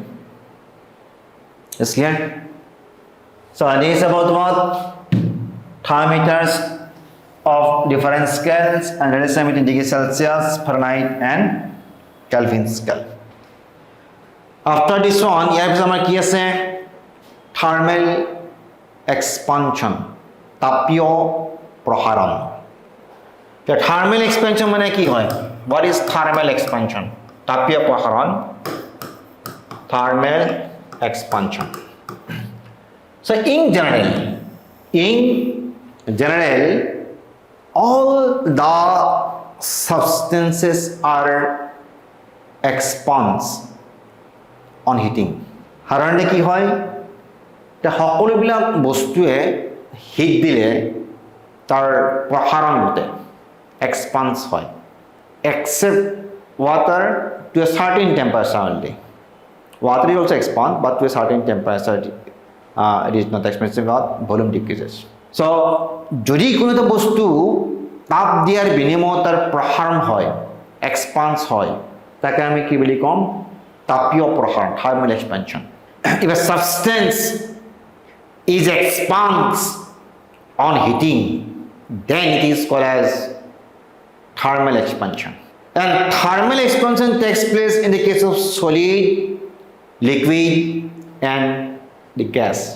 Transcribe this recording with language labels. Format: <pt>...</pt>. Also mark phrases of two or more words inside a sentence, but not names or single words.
<en>Is clear? So this is about what? Thermometers of different scales and relation between degree Celsius, Fahrenheit and Kelvin scale. After this one,</en> <as>ইয়াৰ পিছত আমাৰ কি আছে?</as> <en>Thermal expansion,</en> <as>তাপীয় প্ৰসাৰণ.</as> <en>The thermal expansion</en> <as>মানে কি হয়?</as> <en>What is thermal expansion?</en> <as>তাপীয় প্ৰসাৰণ.</as> <en>Thermal expansion. So in general, all the substances are expands on heating.</en> <as>সাধাৰণতে কি হয়? তে সকলোবিলাক বস্তুৱে হিট দিলে তাৰ প্ৰসাৰণ ঘটে,</as> <en>expands হয়, except water to a certain temperature only. Water is also expand, but to a certain temperature it is not expansive, not volume decreases.</en> <as>So যদি কোনো এটা বস্তু তাপ দিয়াৰ বিনিময়ত তাৰ প্ৰসাৰণ হয়, expands হয়, তাকে আমি কি বুলি কম? তাপীয় প্ৰসাৰণ,</as> <en>thermal expansion. If a substance is expands on heating, then it is called as thermal expansion. And thermal expansion takes place in the case of solid, liquid, and the gas.</en>